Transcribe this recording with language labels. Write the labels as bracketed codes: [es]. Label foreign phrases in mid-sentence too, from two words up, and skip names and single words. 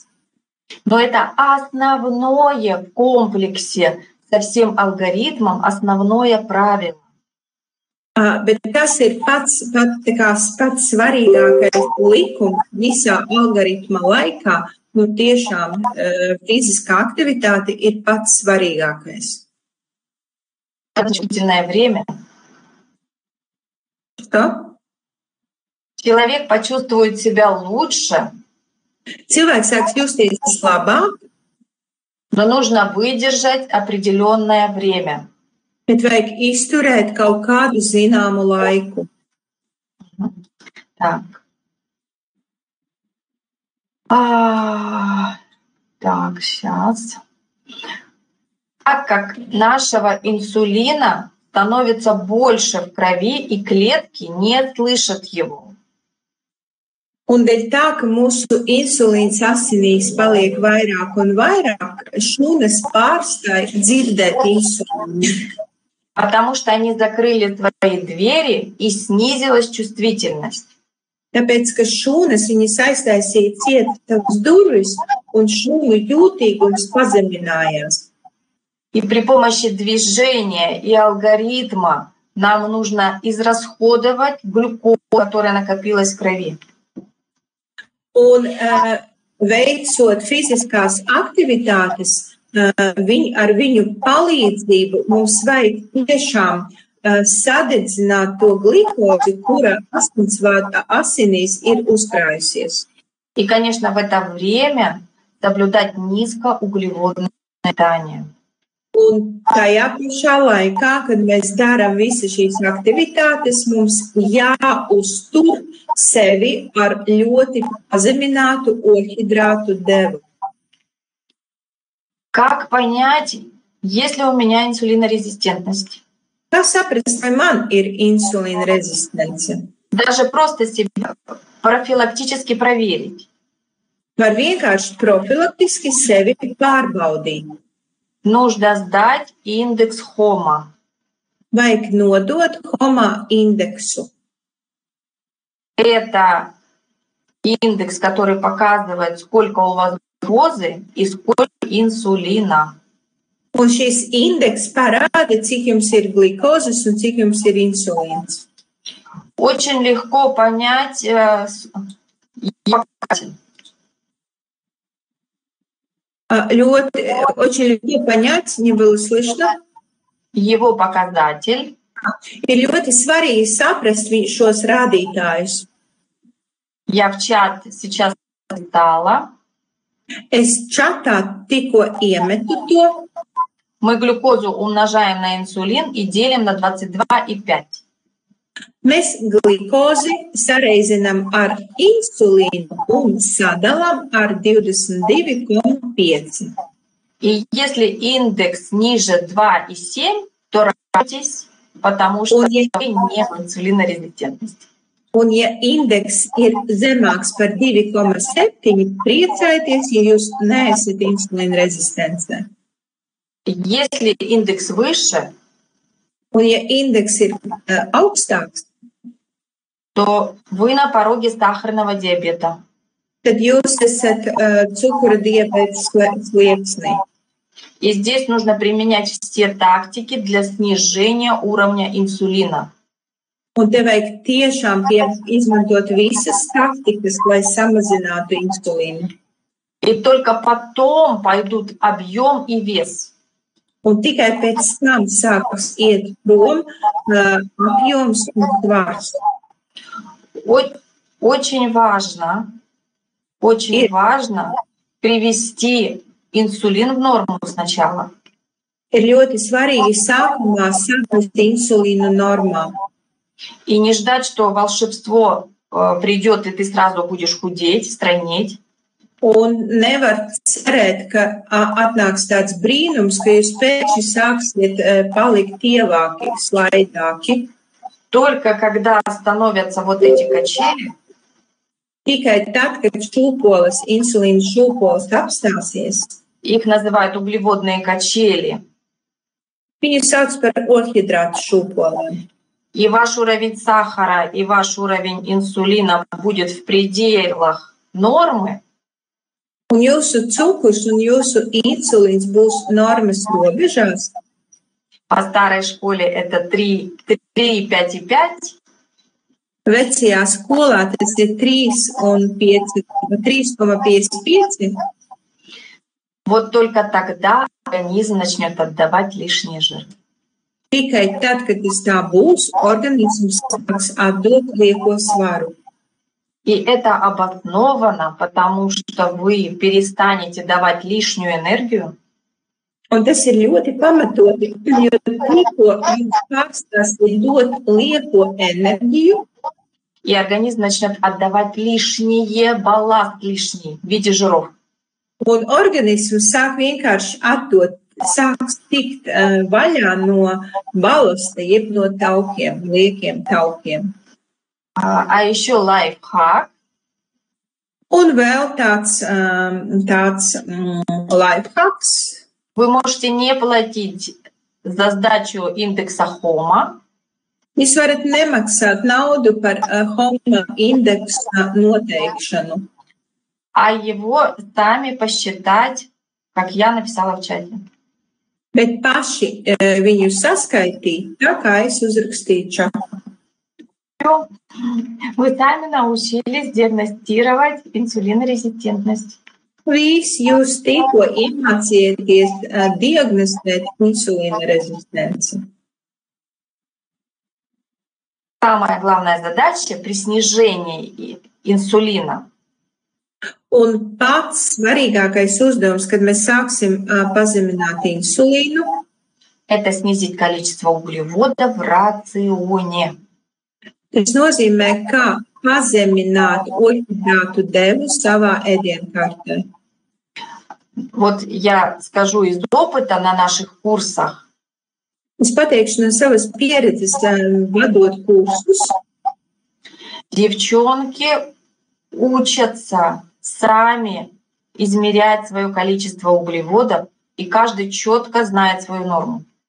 [ru] Но это основное в комплексе со всем алгоритмом, основное правило. [lv] Bet tas ir pats svarīgākais likums visā algoritma laikā. Nu, tiešām fiziskā aktivitāte ir pats svarīgākais. [ru] Длительное время. Что? Человек почувствует себя лучше. [lv] Cilvēks sāks justies labāk, [ru] но нужно выдержать определенное время. [lv] Bet vajag izturēt kaut kādu zināmu laiku. [ru] Так. Так, сейчас. Так как нашего инсулина становится больше в крови, и клетки не слышат его. [lv] Un dēļ tā, ka mūsu insulīns asinīs paliek vairāk un vairāk, šūnas pārstāj dzirdēt insulīnu. [ru] Потому что они закрыли свои двери и снизилась чувствительность. [lv] Tāpēc, ka šūnas viņas aiztaisīja ciet tavas durvis, un šūnu jūtīgums pazeminājās. [ru] И при помощи движения и алгоритма нам нужно израсходовать глюкозу, которая накопилась в крови. [lv] Un veicot fiziskās aktivitātes, ar viņu palīdzību mums vajag tiešām sadedzināt to glikozi, kura asinīs ir uzkrājusies. [ru] И, конечно, в это время соблюдать низкоуглеводное питание. [lv] Un tajā pašā laikā, kad mēs darām visas šīs aktivitātes, mums jāuztur sevi ar ļoti pazeminātu ogļhidrātu devu. [ru] Как понять, есть ли у меня инсулинорезистентность? [lv] Kā saprast, vai man ir insulīna rezistence? [ru] Даже просто себя профилактически проверить. [lv] Var vienkārši profilaktiski sevi pārbaudīt. [ru] Нужно сдать индекс ХОМА. [lv] Vajag nodot HOMA indeksu. [ru] Это индекс, который показывает, сколько у вас глюкозы и сколько инсулина. [lv] Un šis indeks parāda, cik jums ir glikozes un cik jums ir insulīns. [ru] Очень легко понять показатель. Очень легко понять, не было слышно. Его показатель. [lv] Ir ļoti svarīgi saprast šos rādītājus. [ru] Я в чат сейчас стала. [lv] Es čatā tikko iemetu to. [ru] Мы глюкозу умножаем на инсулин и делим на 22,5. [lv] Mēs glikozi sareizinām ar insulīnu un sadalām ar 22,5. [ru] И если индекс ниже 2,7, то радуйтесь, потому что вы не в инсулинорезистентности. [lv] Un ja indeks ir zemāks par 2,7, priecājieties, ja jūs neesat insulīna rezistencē. [ru] Если индекс выше, [lv] un ja indeks ir augstāks, [ru] то вы на пороге сахарного диабета. [lv] Tad jūs esat cukura diabēta slieksnī. [ru] И здесь нужно применять все тактики для снижения уровня инсулина. [lv] Un te vajag tiešām izmantot visas taktikas, lai samazinātu insulīnu. [ru] И только потом пойдут объем и вес. [lv] Un tikai pēc tam sāks iet prom apjoms un svars. [ru] Очень важно привести инсулин в норму сначала. [lv] Ir ļoti svarīgi sākumā saprast insulīnu normā. [ru] И не ждать, что волшебство придет, и ты сразу будешь худеть, стройнеть. [lv] Un nevar cerēt, ka atnāks tāds brīnums, ka jūs pēkšņi sāksiet palikt tievāki, slaidāki. [ru] Только когда становятся вот эти качели, [lv] tikai tad, kad šūpoles, insulīna šūpoles apstāsies. [ru] Их называют углеводные качели. [lv] Viņu sauc par ogļhidrātu šūpolēm. [ru] И ваш уровень сахара, и ваш уровень инсулина будет в пределах нормы. [lv] Un jūsu cukurs un jūsu insulīns būs normas robežās. [ru] По старой школе это 3, 5,5. [lv] Vecajā skolā tas ir 3,55. [ru] Вот только тогда организм начнет отдавать лишний жир. [lv] Tikai tad, kad tas tā būs, organisms sāks atdot lieko svaru. [ru] И это обосновано, потому что вы перестанете давать лишнюю энергию. [lv] Un tas ir ļoti pamatoti, jo tikko jūs pārstāsiet dot lieko enerģiju, [ru] и организм начнет отдавать лишнее, балласт лишний в виде жиров. [lv] Un organisms sāk vienkārši atdot, sāks tikt vaļā no balasta, jeb no taukiem, liekiem taukiem. [ru] А еще лайфхак. [lv] Un vēl tāds lifehacks. [ru] Вы можете не платить за сдачу индекса ХОМА. [lv] Jūs varat nemaksāt naudu par HOMA indeksa noteikšanu. [ru] А его сами посчитать, как я написала в чате. [lv] Bet paši viņu saskaitīt, tā kā es uzrakstīju čatā. [ru] Вы сами научились диагностировать инсулинорезистентность. [lv] Please, jūs tikko iemācījāties diagnostēt insulīna rezistenci. [ru] Самая главная задача при снижении инсулина [lv] Un pats svarīgākais uzdevums, kad mēs sāksim pazemināt insulīnu, [ru] это снизить количество углеводов в рационе. [lv] tas nozīmē, kā pazemināt oļhidratu devu savā ēdienkartē. [ru] Вот я скажу из опыта на наших курсах. [lv] Es pateikšu no savas pieredzes, vadot kursus. [ru] Девчонки учатся сами измерять свое количество углеводов, и каждый четко знает свою норму.